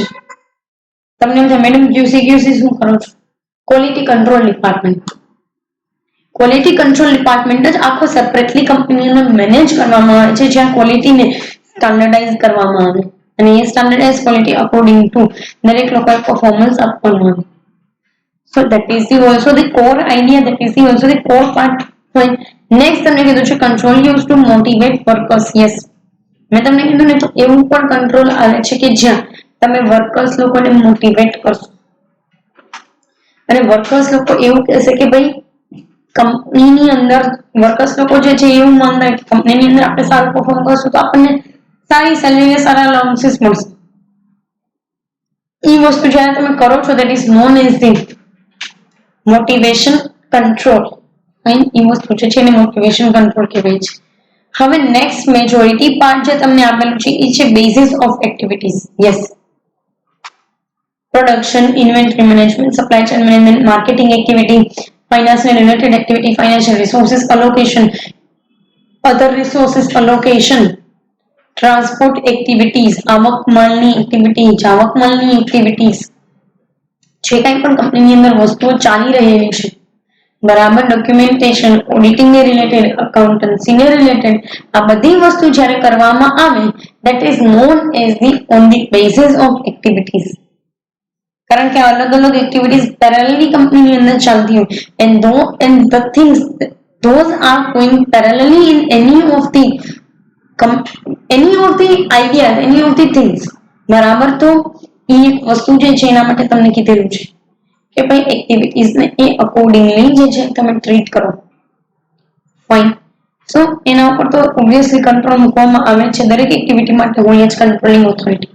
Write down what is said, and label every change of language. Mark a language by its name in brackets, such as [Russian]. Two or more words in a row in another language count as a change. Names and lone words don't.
[Gujarati] તમને એમ થાય મેડમ ક્યુસી શું કરો છો? [English] Quality control department. quality control department [Gujarati] જ આખો સેપરેટલી કંપનીને મેનેજ કરવામાં આવે છે જ્યાં ક્વોલિટીને સ્ટાન્ડર્ડાઇઝ કરવામાં આવે અને એ સ્ટાન્ડર્ડાઇઝ ક્વોલિટી [English] according to [Gujarati] દરેક લોકોએ પરફોર્મન્સ આપવાનું આવે. [English] So that is also the core idea, that is also the core part. Next [Gujarati] તમને કીધું છે [English] control used to motivate workers. Yes, [Gujarati] મેં તમને કીધું ને તો એવું પણ કંટ્રોલ આવે છે કે જ્યાં તમે વર્કર્સ લોકોને મોટિવેટ કરશો અને વર્કર્સ લોકો એવું કહેશે કે ભાઈ કંપનીની અંદર વર્કર્સ લોકો જે છે એવું માનતા કે કંપનીની અંદર આપણે સારું પરફોર્મ કરશું તો આપણને સારી સેલેરી અને સારા અલાઉન્સીસ મળશે. એ વસ્તુ જ્યારે તમે કરો છો [English] that is known as the motivation control. [Gujarati] એ વસ્તુ છે એને [English] motivation control [Gujarati] કહેવાય છે. હવે [English] next majority part [Gujarati] જે તમને આપેલું છે એ છે [English] basis of activities. Yes, production, inventory management, supply chain management, marketing activity, finance ને related activity, financial resources [Gujarati] અલોકેશન, [English] other resources allocation, transport activities, [Gujarati] આવક માલની એક્ટિવિટી, જાવક માલની એક્ટિવિટીઝ, જે કંઈ પણ કંપનીની અંદર વસ્તુઓ ચાલી રહેલી છે, બરાબર, ડોક્યુમેન્ટેશન, ઓડિટિંગ ને રિલેટેડ, અકાઉન્ટન્સી ને રિલેટેડ, આ બધી વસ્તુ જ્યારે કરવામાં આવે [English] that is known as the on the basis of activities. [Gujarati] કારણ કે અલગ અલગ એક્ટિવિટીઝ પેરેલલી કંપનીની અંદર ચાલતી હોય [English] and the things those are going parallelly in any of the ideas, any of the things, [Gujarati] બરાબર. તો એ વસ્તુ જે છે એના માટે તમને કીધેલું છે કે ભાઈ એક્ટિવિટીઝ ને એ અકોર્ડિંગલી જે છે તમે ટ્રીટ કરો. ફાઇન. સો એના ઉપર તો ઓબ્વિયસલી કંટ્રોલ મૂકવામાં આવે છે, દરેક એક્ટિવિટી માટે હોય જ [English] controlling authority.